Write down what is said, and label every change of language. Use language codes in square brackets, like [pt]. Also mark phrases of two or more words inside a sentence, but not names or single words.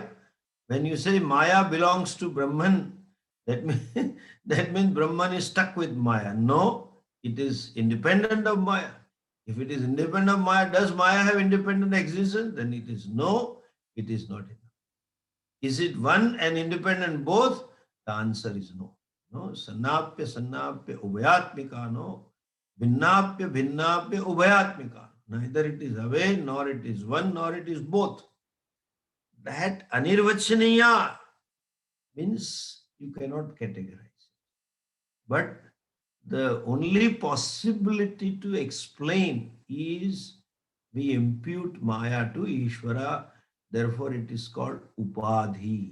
[en] When you say Maya belongs to Brahman, that means, that means Brahman is stuck with Maya. No, it is independent of Maya. If it is independent of Maya, does Maya have independent existence? Then it is no, it is not enough. Is it one and independent both? The answer is no. No, [sa] sannapya sannapya ubhayatmika, no. Bhinnapya bhinnapya ubhayatmika. [en] Neither it is away, nor it is one, nor it is both. That anirvachaniya means you cannot categorize. But the only possibility to explain is we impute Maya to Ishvara, therefore it is called Upadhi.